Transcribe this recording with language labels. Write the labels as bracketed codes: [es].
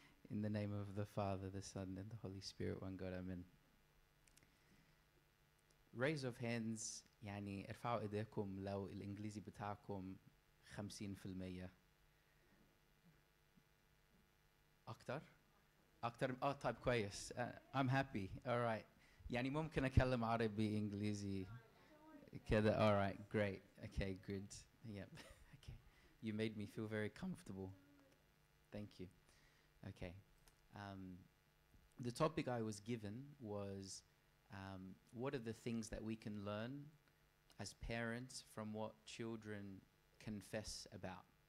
[en] In the name of the Father, the Son, and the Holy Spirit, one God, Amen. Raise of hands، [ar] يعني ارفعوا ايديكم لو الانجليزي بتاعكم 50%. اكتر طيب كويس. [en] I'm happy. All right. [ar] يعني ممكن اتكلم عربي انجليزي كده. [en] All right, great. Okay, good. Yep. Okay. You made me feel very comfortable. Thank you. Okay. The topic I was given was what are the things that we can learn as parents from what children confess about.